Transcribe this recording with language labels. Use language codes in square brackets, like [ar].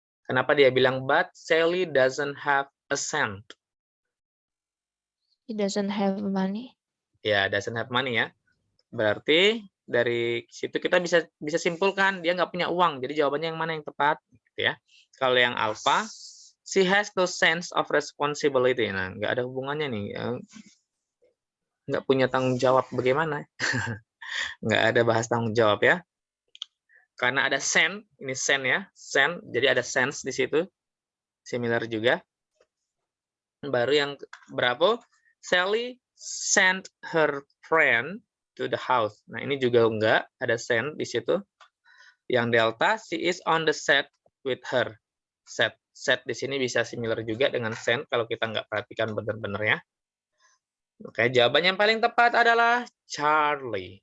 [id] Kenapa dia bilang [en] but Sally doesn't have a cent? He doesn't have money. Ya, doesn't have money ya. [id] Berarti dari situ kita bisa simpulkan dia nggak punya uang. Jadi jawabannya yang mana yang tepat? Gitu ya. Kalau yang alpha, [en] she has no sense of responsibility. [id] Nah, nggak ada hubungannya nih. Nggak punya tanggung jawab bagaimana? Nggak ada bahas tanggung jawab ya. Karena ada send, ini send ya, send. Jadi ada sense di situ. Similar juga. Baru yang [en] Bravo, Sally sent her friend to the house. [id] Nah, ini juga enggak ada send di situ. [en] Yang Delta, she is on the set with her. [id] Set di sini bisa similar juga dengan send kalau kita nggak perhatikan benar-benar ya. Oke, jawaban yang paling tepat adalah Charlie.